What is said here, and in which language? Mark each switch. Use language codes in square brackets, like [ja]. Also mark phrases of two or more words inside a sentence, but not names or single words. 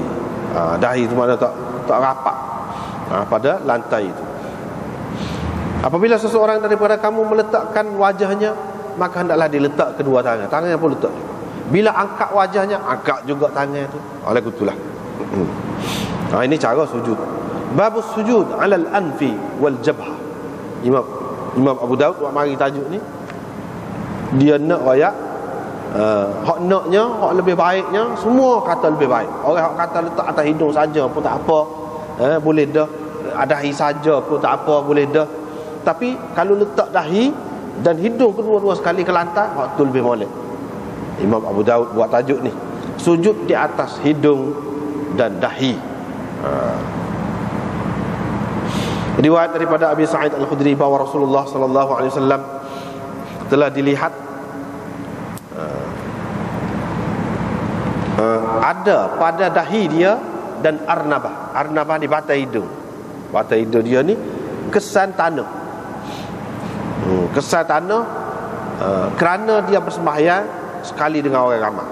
[ms] Dahi tu mana tak rapat pada lantai itu. Apabila seseorang daripada kamu meletakkan wajahnya maka hendaklah diletak kedua tangan. Tangannya pun letak juga. Bila angkat wajahnya, angkat juga tangan itu. Oleh itulah. Ini cara sujud. [ar] باب السجود على الأنف والجبهة. [ms] Imam Abu Daud buat mari tajuk ni. Dia nak royak hak naknya, hak lebih baiknya, semua kata lebih baik. Orang hak kata letak atas hidung saja pun tak apa, boleh dah. Dahi saja pun tak apa, boleh dah. Tapi kalau letak dahi dan hidung kedua-dua sekali ke lantai, hak tu lebih molek. Imam Abu Daud buat tajuk ni, sujud di atas hidung dan dahi. Riwayat daripada Abi Sa'id Al-Khudri bahawa Rasulullah [ar] صلى الله عليه وسلم [ms] telah dilihat ada pada dahi dia dan arnabah. Arnabah di batai hidung. Batai hidung dia ni kesan tanah. Kesan tanah kerana dia bersembahyang sekali dengan orang ramai.